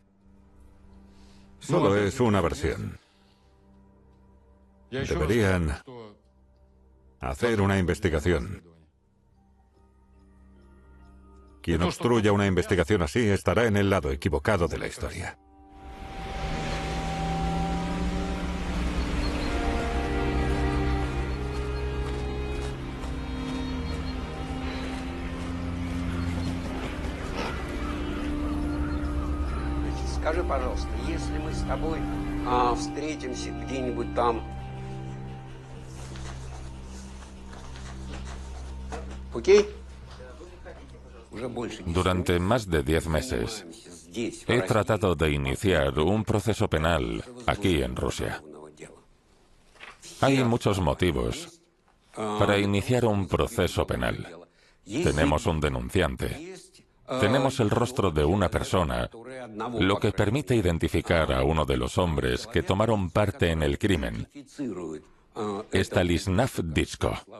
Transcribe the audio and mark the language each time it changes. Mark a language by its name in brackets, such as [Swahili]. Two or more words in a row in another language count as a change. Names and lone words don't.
[Spanish] Solo es una versión. Deberían hacer una investigación. Quien obstruya una investigación así estará en el lado equivocado de la historia. [Russian] Скажи, пожалуйста, если мы с тобой встретимся где-нибудь там, окей? [Spanish] Durante más de 10 meses, he tratado de iniciar un proceso penal aquí en Rusia. Hay muchos motivos para iniciar un proceso penal. Tenemos un denunciante. Tenemos el rostro de una persona, lo que permite identificar a uno de los hombres que tomaron parte en el crimen, Stanislav Ditsko.